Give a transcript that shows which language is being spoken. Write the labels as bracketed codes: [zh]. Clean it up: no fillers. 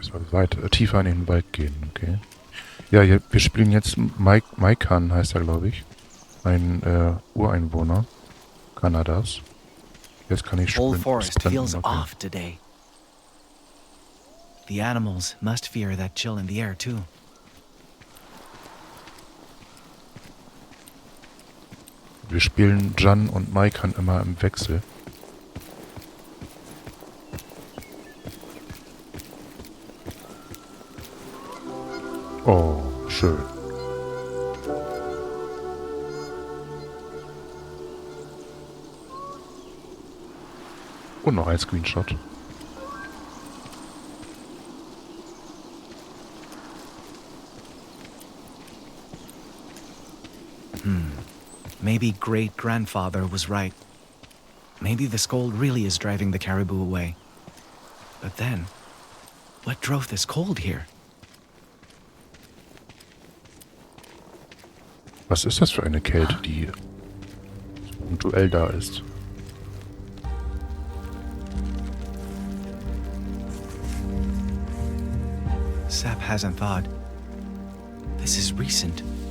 [de] Weit tiefer in den Wald gehen, okay. Ja, wir spielen jetzt Maikan, heißt er, glaube ich. Ein Ureinwohner Kanadas. Jetzt kann ich [en] Whole forest feels okay. off today. The animals must fear that chill in the air too. [de] Wir spielen Jan und Maikan immer im Wechsel. Oh, schön. Und noch ein Screenshot. [en] Maybe great-grandfather was right. Maybe this cold really is driving the caribou away. But then, what drove this cold here? [de] Was ist das für eine Kälte, die punktuell da ist? [en] Sap hasn't thawed. This is recent.